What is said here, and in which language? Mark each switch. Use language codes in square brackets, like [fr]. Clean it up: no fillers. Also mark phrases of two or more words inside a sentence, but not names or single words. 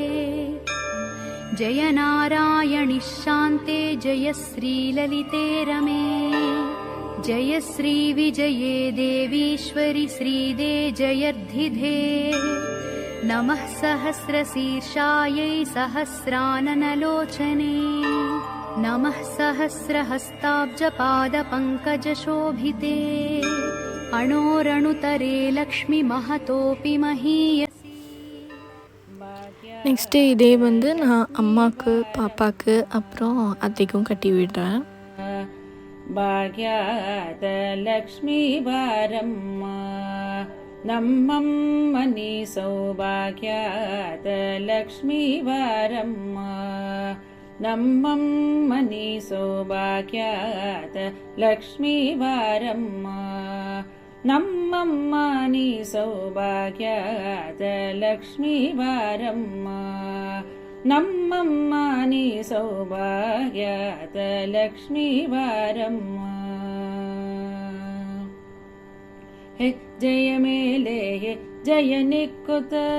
[sa] जय नारायणि शान्ते जय श्रीललिते रमे जय श्रीविजये देवीश्वरि श्रीदे जयर्धिधे नमः सहस्रशीर्षायै सहस्राननलोचने नमः सहस्रहस्ताब्जपादपङ्कजशोभिते अणोरणुतरे लक्ष्मी महतोऽपि महीयसी. [ta] நெக்ஸ்ட்டு இதே வந்து நான் அம்மாவுக்கு பாப்பாவுக்கு அப்புறம் அத்தைக்கும் கட்டி விடுறேன். [kn] ಭಾಗ್ಯಾತ ಲಕ್ಷ್ಮೀ ಬಾರಮ್ಮ ನಮ್ಮಮ್ಮನಿ ಸೌಭಾಗ್ಯಾತ ಲಕ್ಷ್ಮೀ ಬಾರಮ್ಮ ನಮ್ಮಮ್ಮನಿ ಸೌಭಾಗ್ಯಾತ ಲಕ್ಷ್ಮೀ ಬಾರಮ್ಮ ನಮ್ಮಮ್ಮನಿ ಸೌಭಾಗ್ಯಾತ ಲಕ್ಷ್ಮೀ ಬಾರಮ್ಮ ನಮ್ಮಮ್ಮನಿ ಸೌಭಾಗ್ಯಾತ ಲಕ್ಷ್ಮೀ ಬಾರಮ್ಮ ಹೆಜ್ಜೆಯ ಮೇಲೆ ಹೆಜ್ಜೆಯ ನಿಕ್ಕುತ